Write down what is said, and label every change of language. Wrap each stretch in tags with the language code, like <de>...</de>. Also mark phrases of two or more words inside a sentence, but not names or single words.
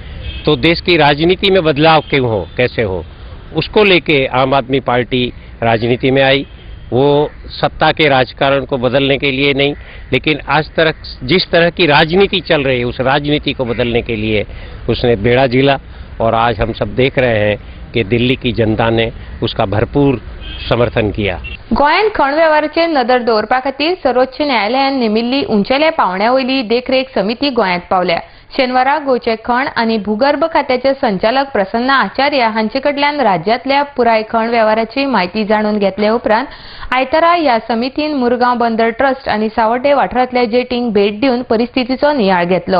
<hi>तो देश की राजनीति में बदलाव क्यों हो, कैसे हो, उसको लेके आम आदमी पार्टी राजनीति में आई। वो सत्ता के राजकारण को बदलने के लिए नहीं, लेकिन आज तक जिस तरह की राजनीति चल रही है उस राजनीति को बदलने के लिए उसने बेड़ा झीला। और आज हम सब देख रहे हैं कि दिल्ली की जनता ने उसका भरपूर समर्थन किया।</hi> <kok>गोंयांत खण वेव्हाराचेर नदर दवरपा खातीर सर्वोच्च न्यायालयान नेमिल्ली उंचेल्या पांवड्या वयली देखरेख समिती गोंयांत पावल्या। शेनवारा गोंयचे खण आनी भूगर्भ खात्याचे संचालक प्रसन्न आचार्य हांचे कडल्यान राज्यांतल्या पुराय खण वेव्हाराची म्हायती जाणून घेतले उपरांत आयतारा ह्या समितीन मुरगांव बंदर ट्रस्ट आनी सावड्डे वाठारांतल्या जेटींक भेट दिवन परिस्थितीचो नियाळ घेतलो।</kok>